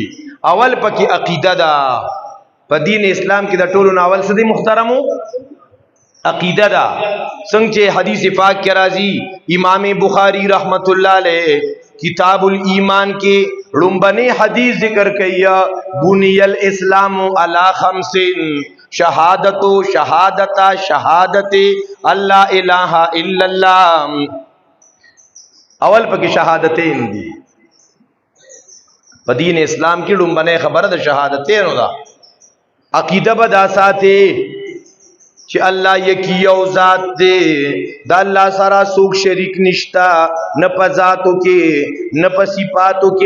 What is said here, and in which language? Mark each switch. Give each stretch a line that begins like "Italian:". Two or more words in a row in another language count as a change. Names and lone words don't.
Pashto: اول پکې عقیده ده. په دین اسلام کې د ټولو نه اول څه دی محترمو؟ عقیده ده. څنګه چې حدیث پاک کې راځي، امام بخاری
Arabic: رحمت الله علیه
Pashto: کتاب الایمان کې لومبنی حدیث ذکر کوي،
Arabic: بنی الاسلام علی 5 شہادت اللہ الہ الا اللہ.
Pashto: اول پکې شهادتین دي. په دین اسلام کې لومبنی خبره د شهادتینو ده. عقیده به دا ساتي چې الله یکی یو ذات دی، د الله سره څوک شریک نشتا، نه په ذاتو کې نه په صفاتو کې.